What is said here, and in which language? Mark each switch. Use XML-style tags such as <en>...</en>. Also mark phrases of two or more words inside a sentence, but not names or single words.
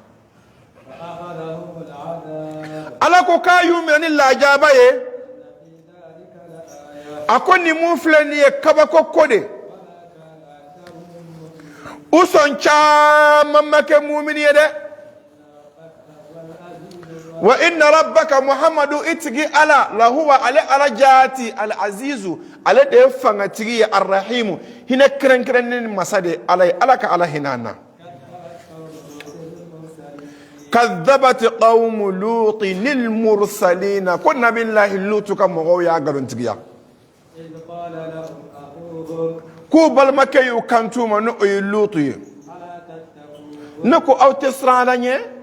<bm>ala ko k'a y'u minɛ ni lajaba ye a ko nin mun filɛ nin ye kabako ko de u sɔn caman ma kɛ mumini ye dɛ</bm> <ar>وإن ربك</ar> <bm>muhammadu itigi ala lahuwa ale ala jaati al azizu ale de ye fangatigi ye arrahimu hinɛ kɛrɛnkɛrɛnnen masa de ala ye ala ka ala hinɛ an na</bm> <ar>كذبت قوم لوط المرسلين</ar> <bm>ko nabillahi lutu ka mɔgɔw y'a galontigiya k'u balimakɛ y'u kantu ma n'o ye lutu ye ne ko aw tɛ siran ala ɲɛ</bm>